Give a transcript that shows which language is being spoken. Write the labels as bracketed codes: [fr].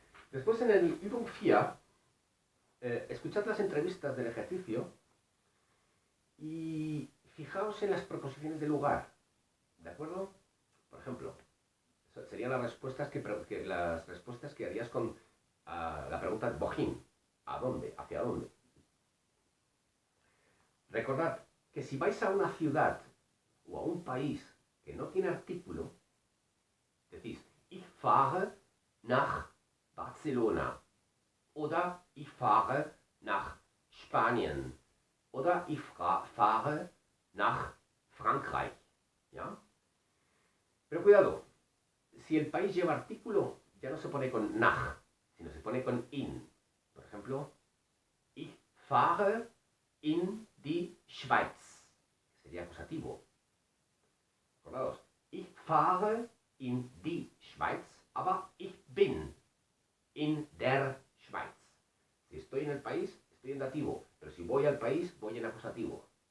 [es] Después en el Übung 4, escuchad las entrevistas del ejercicio y fijaos en las proposiciones de lugar, ¿de acuerdo? Por ejemplo, serían las respuestas las respuestas que harías con la pregunta wohin, ¿a dónde? ¿Hacia dónde? Recordad que si vais a una ciudad o a un país que no tiene artículo, decís, [de] ich fahre nach Barcelona oder ich fahre nach Spanien oder ich fahre nach Frankreich. [es] ¿Ya? Pero cuidado, si el país lleva artículo, ya no se pone con nach, sino se pone con in. [de] Por ejemplo, ich fahre in die Schweiz. [es] Sería acusativo. Acordaos, [de] ich fahre in die Schweiz, aber ich bin in der Schweiz. [es] Si estoy en el país, estoy en dativo, pero si voy al país, voy en acusativo.